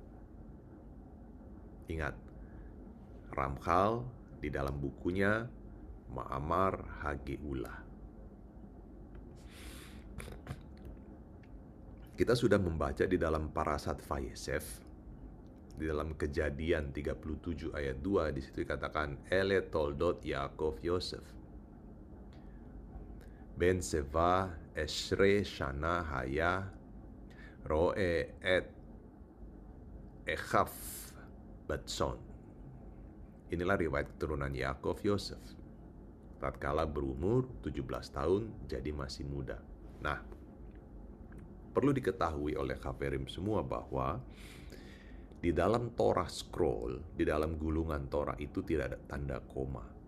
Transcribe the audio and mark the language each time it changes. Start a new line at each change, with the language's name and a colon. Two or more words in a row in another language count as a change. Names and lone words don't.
Indonesian: Ingat, Ramchal di dalam bukunya Ma'amar HaGeulah. Kita sudah membaca di dalam Parashat Vayeshev, di dalam Kejadian 37 ayat 2, di situ dikatakan
Hebrew: אלה תולדות יעקב יוסף בן שבע עשרה שנה היה רעה את אחיו בצאן.
Indonesian: Inilah riwayat keturunan Yakov Yosef. Tatkala berumur 17 tahun, jadi masih muda. Nah, perlu diketahui oleh Khaverim semua bahwa di dalam
English: Torah scroll,
Indonesian: di dalam gulungan Torah itu tidak ada tanda koma.